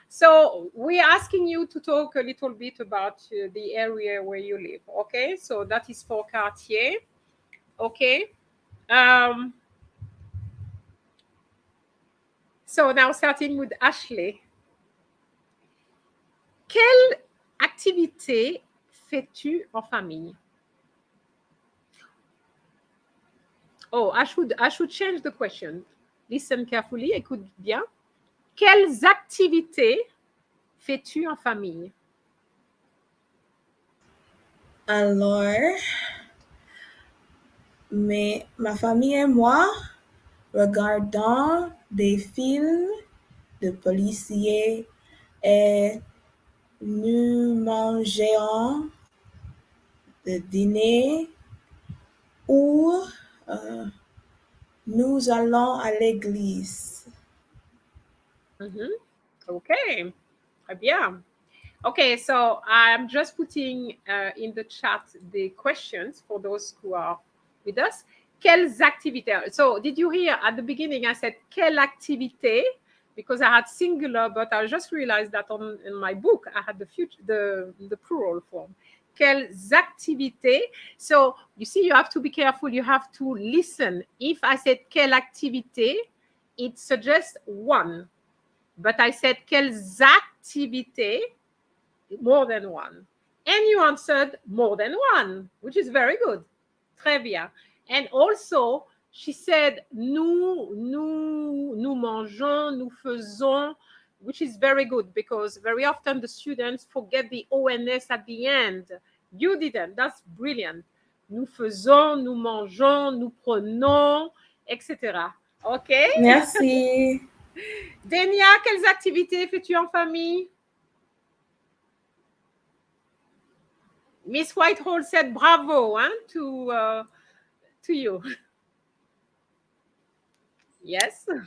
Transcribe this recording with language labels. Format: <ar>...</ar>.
<en>So we're asking you to talk a little bit about the area where you live. Okay. So that is for Cartier. Okay. So now starting with Ashley.</en> <fr>Quelle activité fais-tu en famille?</fr> <en>Oh, I should change the question. Listen carefully,</en> <fr>écoute bien. Quelles activités fais-tu en famille? Alors, ma famille et moi regardons des films de policiers et nous mangeons le dîner ou nous allons à l'église. Okay, très bien.</fr> <en>Okay, so I'm just putting in the chat the questions for those who are with us.</en> <fr>Quelles activités?</fr> <en>So did you hear at the beginning I said</en> <fr>quelle activité?</fr> <en>Because I had singular, but I just realized that in my book I had the plural form.</en> <fr>Quelles activités?</fr> <en>So you see, you have to be careful. You have to listen. If I said</en> <fr>quelle activité,</fr> <en>it suggests one. But I said</en> <fr>quelles activités,</fr> <en>more than one. And you answered more than one, which is very good.</en> <fr>Très bien.</fr> <en>And also, she said</en> <fr>nous mangeons, nous faisons,</fr> <en>which is very good because very often the students forget the ONS at the end. You didn't. That's brilliant.</en> <fr>Nous faisons, nous mangeons, nous prenons, etc.</fr> <en>OK?</en> <fr>Merci. Denia, quelles activités fais-tu en famille?</fr> <en>Miss Whitehall said bravo to you. Yes.</en>